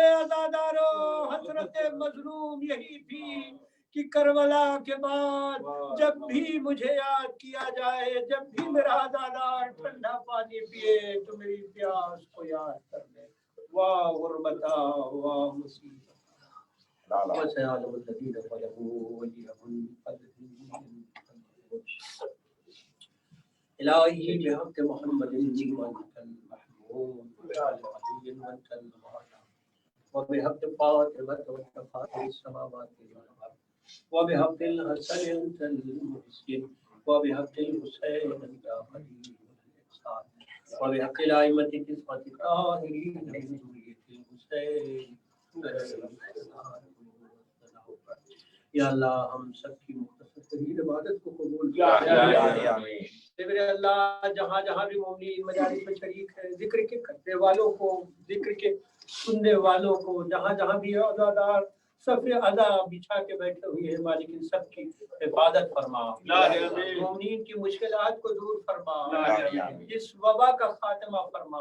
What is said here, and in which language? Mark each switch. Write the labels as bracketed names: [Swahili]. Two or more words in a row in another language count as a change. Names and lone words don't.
[Hindi] ए अज़ादारो, हसरत मजलूम यही थी कि करबला के बाद जब भी मुझे याद किया जाए, जब भी मेरा अज़ादार ठंडा पानी पिए तो मेरी प्यास को याद कर ले। वाह गुरबता, वाह मुसीबत। [Arabic] إلهي بحق محمد جيونتل محمود وبحق فاطمة وتفاطس السماوات وبحق حسن المحسن وبحق حسين يا خليل إنسان وبحق الأئمة التسعة الطاهرين من ذرية الحسين. [Hindi] या अल्लाह हम सबकी मुख्तसर इबादत को कबूल कर। मेरे अल्लाह जहाँ जहाँ भी मोमिन मजालिस में शरीक है, जिक्र के करने वालों को, जिक्र के सुनने वालों को, जहाँ जहाँ भी अज़ादार सफ़े अज़ा बिछा के बैठे हुए हैं, मालिक इन सब की हिफाजत फरमा, मोमिन की मुश्किलात को दूर फरमा, इस वबा का खात्मा फरमा।